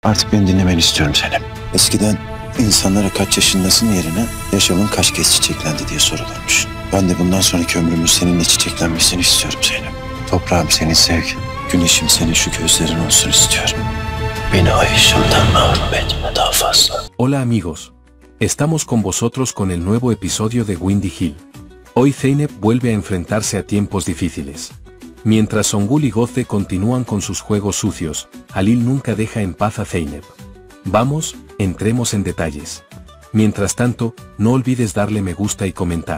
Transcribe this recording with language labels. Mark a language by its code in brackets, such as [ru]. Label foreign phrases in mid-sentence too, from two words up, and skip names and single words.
[tr] Artık beni dinlemeni istiyorum Zeynep. Eskiden insanlara kaç yaşındasın yerine yaşamın kaç kez çiçeklendi diye sorulurmuş. Ben de bundan sonraki ömrümün seninle çiçeklenmesini istiyorum Zeynep. Toprağım senin sevgin, güneşim senin şu gözlerin olsun istiyorum. Beni ay ışığından mahrum etme daha fazla. [es] Hola amigos. Estamos con vosotros con el nuevo episodio de Windy Hill. Hoy Zeynep vuelve a enfrentarse a tiempos difíciles. Mientras Songül y Goze continúan con sus juegos sucios, Halil nunca deja en paz a Zeynep. Vamos, entremos en detalles. Mientras tanto, no olvides darle me gusta y comentar.